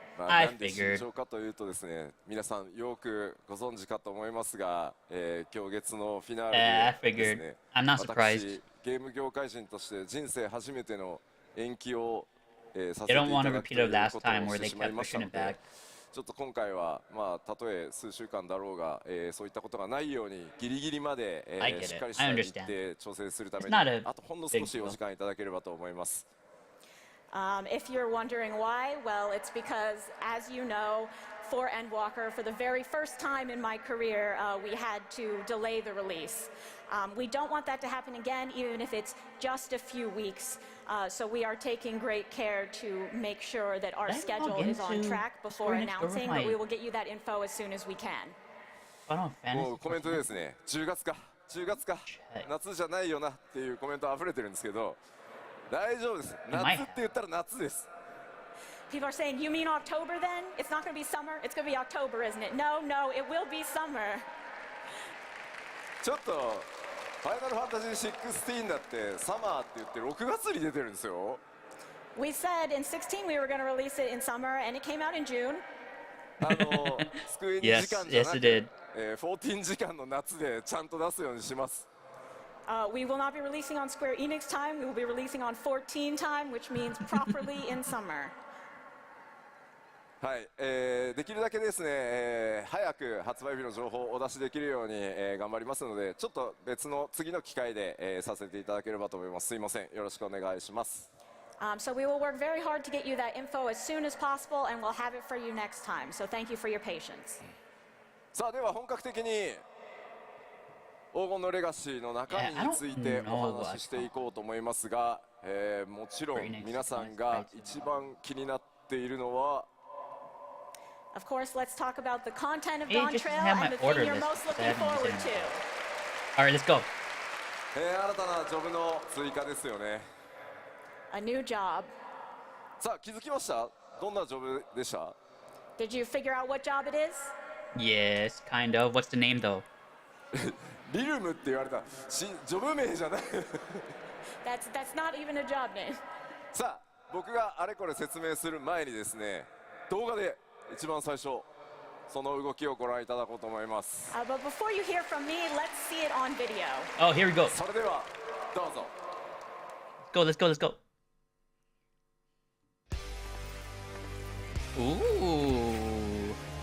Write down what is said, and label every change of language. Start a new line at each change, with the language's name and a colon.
Japanese: なんで慎重かというとですね、皆さんよくご存知かと思いますが、今日月のフィナーレでですね、私ゲーム業界人として人生初めての延期を、させていただくということをしてしまいましたので、ちょっと今回はたとえ数週間だろうが、そういったことがないようにギリギリまで、しっかりした日程調整するためにあとほんの少しお時間いただければと思います。
English: If you're wondering why, well, it's because, as you know, for Endwalker, for the very first time in my career, we had to delay the release. We don't want that to happen again, even if it's just a few weeks. So we are taking great care to make sure that our schedule is on track before announcing, but we will get you that info as soon as we can.
Japanese: もうコメントでですね、10月か、夏じゃないよなっていうコメント溢れてるんですけど、大丈夫です。夏って言ったら夏です。
English: People are saying, you mean October then? It's not going to be summer? It's going to be October, isn't it? No, it will be summer.
Japanese: ちょっと、ファイナルファンタジー16だってサマーって言って6月に出てるんですよ。
English: We said in 16 we were going to release it in summer, and it came out in June.
Japanese: スクエニ時間じゃなく、14時間の夏でちゃんと出すようにします。
English: We will not be releasing on Square Enix time. We will be releasing on 14 time, which means properly in summer.
Japanese: はい、できるだけですね、早く発売日の情報をお出しできるように、頑張りますので、ちょっと別の次の機会で、させていただければと思います。すいません、よろしくお願いします。
English: So we will work very hard to get you that info as soon as possible, and we'll have it for you next time. So thank you for your patience.
Japanese: さあ、では本格的に黄金のレガシーの中身についてお話ししていこうと思いますが、もちろん皆さんが一番気になっているのは
English: Of course, let's talk about the content of Dawn Trail and the thing you're most looking forward to. Alright, let's go.
Japanese: 新たなジョブの追加ですよね。
English: A new job.
Japanese: さあ、気づきました？どんなジョブでした？
English: Did you figure out what job it is? Yes, kind of. What's the name though?
Japanese: リルムって言われた。ジョブ名じゃない。
English: That's not even a job name.
Japanese: さあ、僕があれこれ説明する前にですね、動画で一番最初その動きをご覧いただこうと思います。
English: But before you hear from me, let's see it on video. Oh, here we go.
Japanese: それではどうぞ。
English: Let's go. Ooh.